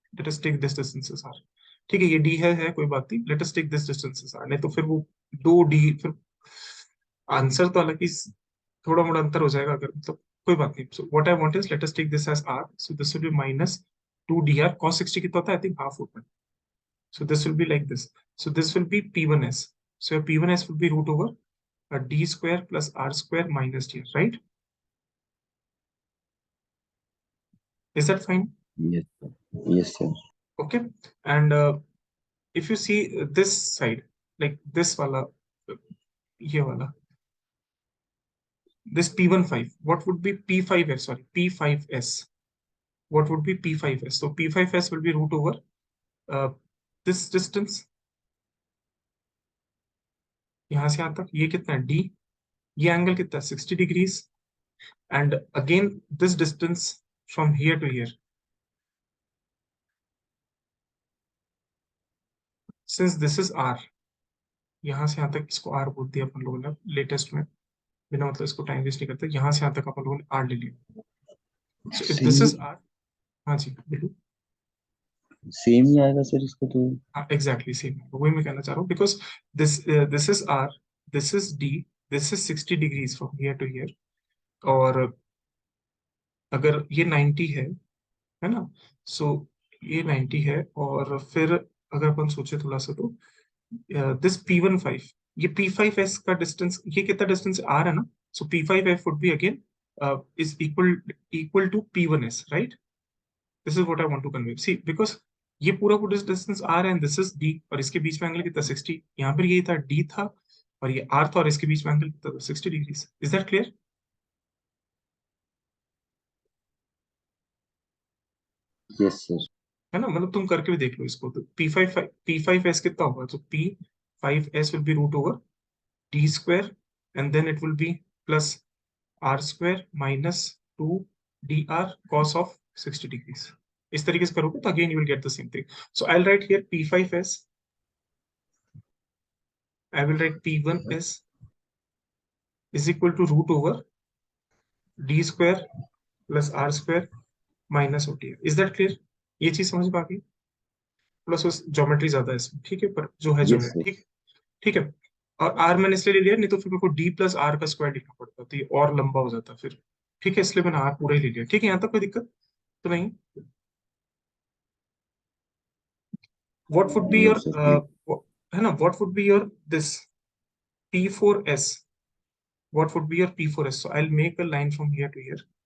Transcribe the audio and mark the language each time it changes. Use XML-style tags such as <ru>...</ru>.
<en>Let us take this distance as r.</en> <hi>ठीक है, ये डी है कोई बात नहीं.</hi> <en>Let us take this distance as r.</en> <hi>नहीं तो फिर वो दो डी, फिर आंसर तो हालांकि थोड़ा मोड़ा अंतर हो जाएगा, अगर मतलब कोई बात नहीं.</hi> <en>So what I want is, let us take this as r. So this will be minus 2 dr cos 60</en> <hi>कितना होता है,</hi> <en>I think half होता है. So this will be like this. So this will be P1s. So your P1s will be root over d square plus r square minus d, right? Is that fine? Yes, sir. Yes, sir. Okay. And if you see this side, like this wala,</en> <hi>ये वाला,</hi> <en>this P15, what would be P5s? Sorry, P5s. What would be P5s? So P5s will be root over this distance.</en> <hi>यहाँ से यहाँ तक ये कितना है, d. ये एंगल कितना है, 60 degrees.</hi> <en>And again this distance from here to here, since this is r,</en> <hi>यहाँ से यहाँ तक इसको r बोल दिया अपन लोगों ने लेटेस्ट में, बिना मतलब इसको टाइम वेस्ट नहीं करते, यहाँ से यहाँ तक अपन लोगों ने r ले लिया.</hi> <en>So if this is r,</en> <hi>हाँ जी बिल्कुल, सेम ही आएगा सर इसका तो. हाँ एग्जैक्टली सेम, वही मैं कहना चाह रहा हूँ.</hi> <en>Because this is r, this is d, this is 60 degrees from here to here.</en> <hi>और अगर ये 90 है ना, सो ये 90 है. और फिर अगर अपन सोचे थोड़ा सा, तो दिस P15, ये P5s का डिस्टेंस, ये कितना डिस्टेंस r है ना.</hi> <en>So P5f would be again is equal to P1s, right? This is what I want to convey. See, because</en> <hi>ये पूरा पूरा डिस्टेंस r है,</hi> <en>and this is d,</en> <hi>और इसके बीच में एंगल कितना, 60. यहाँ पर ये था d था, और ये r था, और इसके बीच में एंगल कितना था, 60 degrees.</hi> <en>Is that clear? Yes sir.</en> <hi>है ना, मतलब तुम करके भी देख लो इसको. तो P5s कितना होगा,</hi> <en>तो P5s will be root over d square, and then it will be plus r square minus 2 dr cos of 60 degrees.</en> <hi>इस तरीके से करोगे तो</hi> <en>Again you will get the same thing. So I will write here P5s. I will write P1s is equal to root over d square plus r square minus OTR. Is that clear?</en> <hi>ये चीज समझ में आ गई. Plus उस geometry ज्यादा है इसमें, ठीक है, पर जो है जो</hi> <en>Yes,</en> <hi>है,</hi> <en>sir.</en> <hi>ठीक. ठीक है. और r मैंने इसलिए ले लिया, नहीं तो फिर मेरे को d प्लस r का स्क्वायर लिखना पड़ता तो ये और लंबा हो जाता फिर. ठीक है, इसलिए मैंने r पूरा ही ले लिया. ठीक है, यहाँ तक कोई दिक्कत तो नहीं.</hi> <en>What would be No, your sir.</en> <hi>है ना,</hi> <en>what would be your this P4s? What would be your P4s? So I'll make a line from here to here.</en>